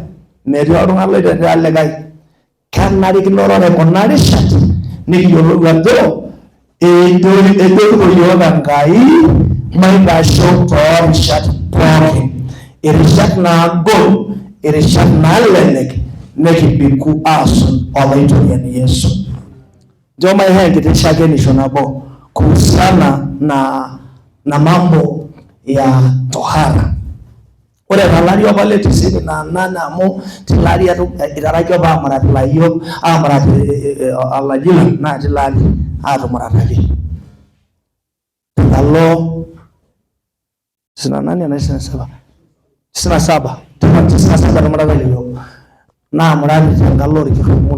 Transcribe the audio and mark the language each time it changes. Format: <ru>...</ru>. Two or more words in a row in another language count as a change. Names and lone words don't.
<mas>Metii oltung'ani loitetea likae. Kenarikino ore kuna rishat nikiyiolou ajo ejokito yiok Enkai maitasho toorishat pookin. Irishat naagol, irishat naalelek nekibiku aasun olaitoriani Yesu. Njo maiho enkiti shakenisho</mas> <sw>nabo kuhusiana na mambo ya tohara.</sw> <mas>Ore tolari apa le 98 amu tilari itaraki apa amurat ilayiok amurat olajila naa tilari atumurataki. Tenkalo 97 tumurataki iyiok naa murati tenkalo orkirumun.</mas>